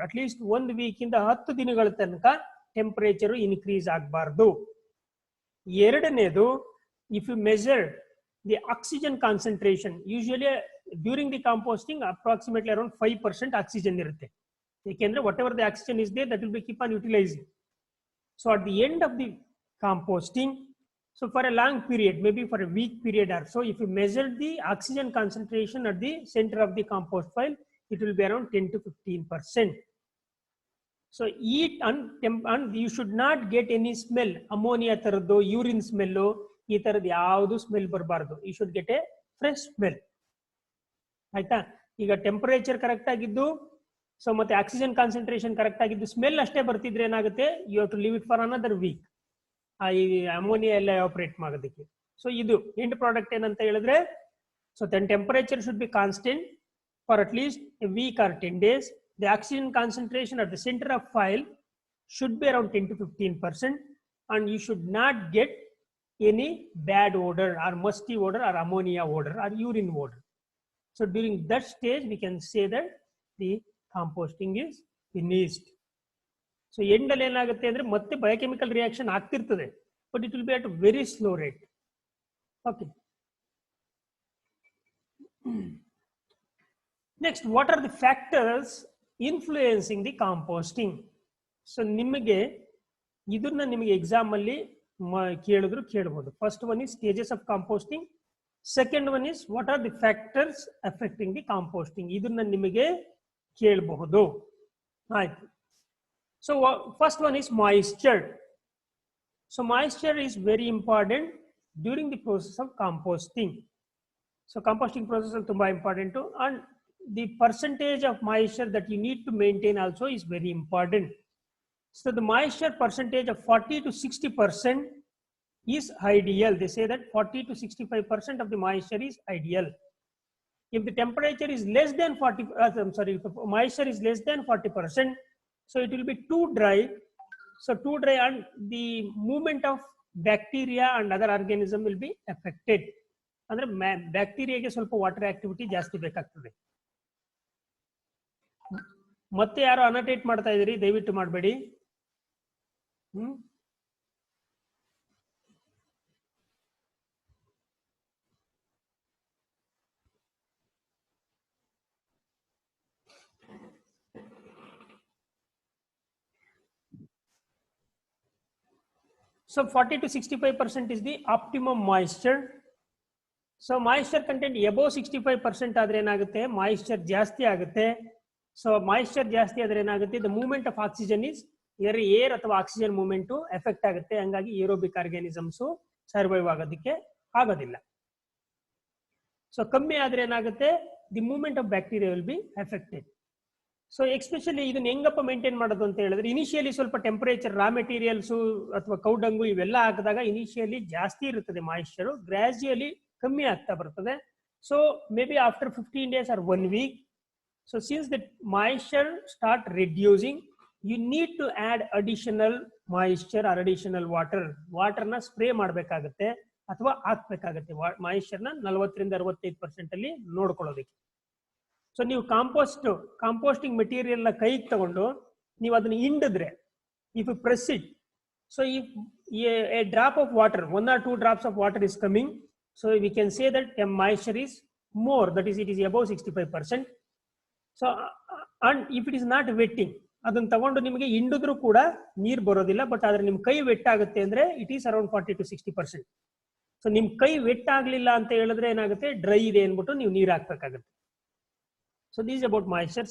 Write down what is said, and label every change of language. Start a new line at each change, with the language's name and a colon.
English: At least 1 week
Kannada: ಇಂದ 10 ದಿನಗಳ ತನಕ ಟೆಂಪರೇಚರ್ ಇನ್ಕ್ರೀಸ್ ಆಗಬಾರ್ದು. ಎರಡನೇದು,
English: If you measure the oxygen concentration, usually during the composting approximately around 5% oxygen ಇರುತ್ತೆ. ಏಕೆಂದ್ರೆ whatever the oxygen is there that will be keep on utilising. So at the end of the composting, so for a long period, maybe for a week period or so, if you measure the oxygen concentration at the center of the compost pile, it will be around 10 to 15%. So eat and you should not get any smell, ammonia tarado, urine smell,
Kannada: ee tarad yavudu smell barbardu.
English: You should get a fresh smell.
Kannada: ಆಯ್ತಾ. ಈಗ temperature correct ಆಗಿದ್ದು, so ಮತ್ತೆ oxygen concentration correct ಆಗಿದ್ದು, smell ಅಷ್ಟೇ ಬರ್ತಿದ್ರೆ ಏನಾಗುತ್ತೆ,
English: you have to leave it for another week,
Kannada: ಈ ammonia ಎಲ್ಲ operate ಮಾಡೋದಕ್ಕೆ.
English: so
Kannada: ಇದು ಎಂಡ್ ಪ್ರಾಡಕ್ಟ್ ಏನಂತ ಹೇಳಿದ್ರೆ,
English: So then temperature should be constant for at least a week or 10 days. The oxygen concentration at the center of file should be around 10 to 15%, and you should not get any bad odor or musty odor or ammonia odor or urine odor. So during that stage we can say that the composting is finished.
Kannada: So end ಅಲ್ಲಿ ಏನಾಗುತ್ತೆ ಅಂದ್ರೆ ಮತ್ತೆ biochemical reaction ಆಗ್ತಿರ್ತದೆ,
English: but it will be at a very slow rate.
Kannada: Okay.
English: Next, what are the factors influencing the composting?
Kannada: So ನಿಮಗೆ ಇದನ್ನ ನಿಮಗೆ exam ಅಲ್ಲಿ ಕೇಳಿದ್ರು ಕೇಳಬಹುದು.
English: first one is stages of composting, second one is what are the factors affecting the composting,
Kannada: ಇದನ್ನ ನಿಮಗೆ ಕೇಳಬಹುದು. ಆಯ್ತು.
English: So first one is moisture. So moisture is very important during the process of composting. So
Kannada: composting process ಅಲ್ಲಿ ತುಂಬಾ important,
English: And the percentage of moisture that you need to maintain also is very important. So the moisture percentage of 40 to 60% is ideal. They say that 40 to 65% of the moisture is ideal. If the temperature is less than 40, if the moisture is less than 40%, so it will be too dry. So too dry, and the movement of bacteria and other organism will be affected.
Kannada: ಅಂದ್ರೆ ಬ್ಯಾಕ್ಟೀರಿಯಾಗೆ ಸ್ವಲ್ಪ water activity ಜಾಸ್ತಿ ಬೇಕಾಗ್ತದೆ. ಮತ್ತೆ ಯಾರು ಅನಟೇಟ್ ಮಾಡ್ತಾ ಇದ್ದೀರಿ, ದಯವಿಟ್ಟು ಮಾಡಬೇಡಿ.
English: So 40 to 65% is the optimum moisture. So moisture content above 65%
Kannada: ಆದ್ರೆ ಏನಾಗುತ್ತೆ, ಮಾಯಿಶ್ಚರ್ ಜಾಸ್ತಿ ಆಗುತ್ತೆ. ಸೊ ಮಾಯಿಶ್ಚರ್ ಜಾಸ್ತಿ ಆದ್ರೆ ಏನಾಗುತ್ತೆ,
English: the movement of oxygen is air
Kannada: ಅಥವಾ ಆಕ್ಸಿಜನ್ ಮೂವ್ಮೆಂಟ್ ಎಫೆಕ್ಟ್ ಆಗುತ್ತೆ. ಹಂಗಾಗಿ ಏರೋಬಿಕ್ ಆರ್ಗ್ಯಾನಿಸಮ್ಸ್ ಸರ್ವೈವ್ ಆಗೋದಕ್ಕೆ ಆಗೋದಿಲ್ಲ.
English: so
Kannada: ಕಮ್ಮಿ ಆದ್ರೆ ಏನಾಗುತ್ತೆ,
English: The movement of bacteria will be affected.
Kannada: So especially ಇದನ್ನ ಹೆಂಗಪ್ಪ ಮೇಂಟೈನ್ ಮಾಡೋದು ಅಂತ ಹೇಳಿದ್ರೆ, ಇನಿಷಿಯಲಿ ಸ್ವಲ್ಪ ಟೆಂಪರೇಚರ್, ರಾ ಮೆಟೀರಿಯಲ್ಸು ಅಥವಾ ಕೌಡಂಗು ಇವೆಲ್ಲ ಹಾಕಿದಾಗ ಇನಿಷಿಯಲಿ ಜಾಸ್ತಿ ಇರುತ್ತದೆ ಮಾಯಿಶ್ಚರ್, ಗ್ರಾಜುಯಲಿ ಕಮ್ಮಿ ಆಗ್ತಾ ಬರ್ತದೆ.
English: so maybe after 15 days or 1 week, so since the moisture start reducing, you need to add additional moisture or additional water na spray
Kannada: ಮಾಡಬೇಕಾಗುತ್ತೆ ಅಥವಾ ಹಾಕಬೇಕಾಗುತ್ತೆ. ಮಾಯಿಶ್ಚರ್ ನ 40 ರಿಂದ 65% ಅಲ್ಲಿ ನೋಡ್ಕೊಳ್ಳೋದಕ್ಕೆ. ಸೊ ನೀವು ಕಾಂಪೋಸ್ಟಿಂಗ್ ಮೆಟೀರಿಯಲ್ ನ ಕೈಗೆ ತಗೊಂಡು ನೀವು ಅದನ್ನ ಹಿಂಡಿದ್ರೆ,
English: If you press it, so if a drop of water, 1 or 2 drops of water is coming, so we can say that a moisture is more, that is it is above 65%.
Kannada: So and if it is not wetting, ಅದನ್ನ ತಗೊಂಡು ನಿಮಗೆ ಹಿಂಡಿದ್ರು ಕೂಡ ನೀರು ಬರೋದಿಲ್ಲ, but ಆದ್ರೆ ನಿಮ್ ಕೈ vet ಆಗುತ್ತೆ ಅಂದ್ರೆ
English: It is around 40 to 60%.
Kannada: So ನಿಮ್ ಕೈ ವೆಟ್ ಆಗ್ಲಿಲ್ಲ ಅಂತ ಹೇಳಿದ್ರೆ ಏನಾಗುತ್ತೆ, ಡ್ರೈ ಇದೆ ಅನ್ಬಿಟ್ಟು ನೀವು ನೀರು ಹಾಕ್ಬೇಕಾಗುತ್ತೆ.
English: So this about moisture.